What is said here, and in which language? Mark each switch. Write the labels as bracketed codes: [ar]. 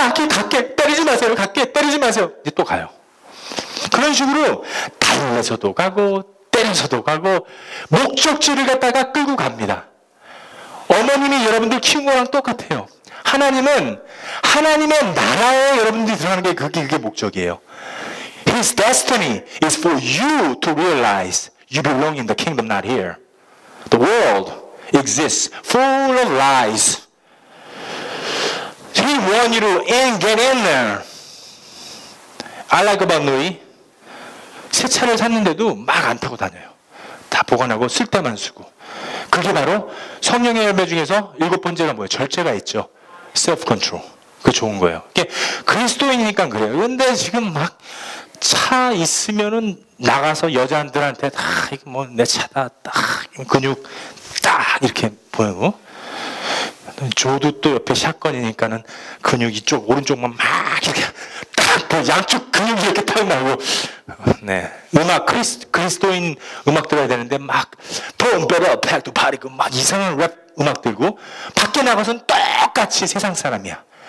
[ko] 갈게. 때리지 마세요. 때리지 마세요. 이제 또 가요. 그런 식으로 달래서도 가고 때려서도 가고 목적지를 갖다가 끌고 갑니다. 어머님이 여러분들 키운 거랑 똑같아요. 하나님은 하나님의 나라에 여러분들이 들어가는 게 그게 목적이에요. [en] His destiny is for you to realize you belong in the kingdom, not here. The world exists full of lies. He wants you to get in there. I like about Louis. [ko] 새 차를 샀는데도 막 안 타고 다녀요. 다 보관하고 쓸 때만 쓰고. 그게 바로 성령의 열매 중에서 7번째가 뭐예요? 절제가 있죠. [en] self control. [ko] 그게 좋은 거예요. 그리스도인이니까 그래요. 근데 지금 막 차 있으면은 나가서 여자들한테 이거 뭐 내 차다 딱 근육 딱 이렇게 보이고, 조도 또 옆에 샷건이니까는 근육 이쪽 오른쪽만 막 이렇게 딱 양쪽 근육이 이렇게 탁 나고, 네 음악 그리스도인 음악 들어야 되는데 막 [en] Boom better back to party [ko] 막 이상한 랩 음악 들고, 밖에 나가서는 똑같이 세상 사람이야.